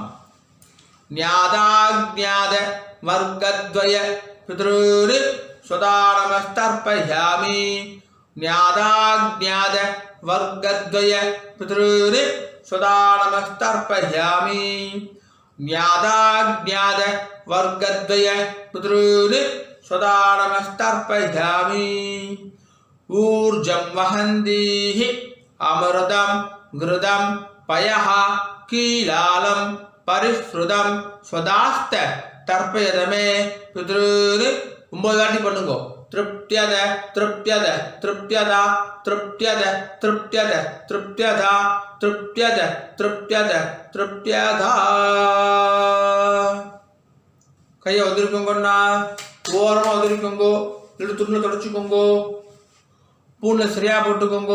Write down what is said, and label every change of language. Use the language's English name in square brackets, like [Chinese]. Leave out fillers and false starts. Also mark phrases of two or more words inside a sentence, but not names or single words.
[Sanskrit] ज्ञाताज्ञात वर्गद्वय पितॄन् स्वधा नमस्तर्पयामि ज्ञाताज्ञात वर्गद्वय पितॄन् स्वधा नमस्तर्पयामि ज्ञाताज्ञात वर्गद्वय पितॄन् स्वधा नमस्तर्पयामि. ऊर्जं वहन्तीः अमृतं घृतं पयः कीलालं परिस्रुतं स्वधास्थ तर्पयत मे पितॄन्. [Tamil] 9 வாட்டி பண்ணுங்க. [Sanskrit] तृप्यत तृप्यत तृप्यता तृप्यत तृप्यत तृप्यता तृप्यत तृप्यत तृप्यता. [Tamil] கையை உதிரிக்கோங்கண்ணா, ஓரமாக உதிரிக்கோங்கோ, இல்லை துணியில் தொடச்சிக்கோங்கோ, பூனில் சரியாக போட்டுக்கோங்கோ.